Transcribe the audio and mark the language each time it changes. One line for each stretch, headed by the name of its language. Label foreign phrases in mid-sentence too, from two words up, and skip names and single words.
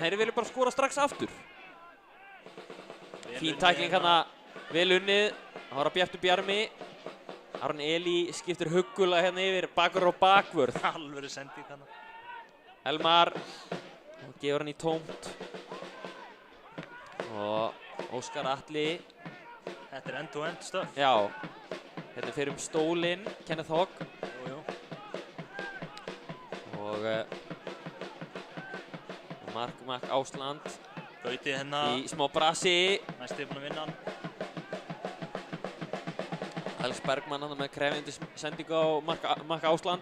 Icelandic: Þeir vilja bara skora strax aftur. Fín tækling hérna, vel unnið. Það var að Bjartur Bjarmi. Aron Eli skiptir huggulega hérna yfir bakur og bakvörð. Alvöru sending hérna. Elmar gefur hann í tómt. Og Óskar Atli. Þetta er
English: end-to-end
Icelandic: stöf. Já. Hérna fyrir stólinn, Kenneth Hogg. Jú. Og Mark Ásland. Gauti hérna. Í smá brasi. Næsti búinn að vinna hann. Alex Bergmann hann með krefjandi sendingu á Mark Ásland.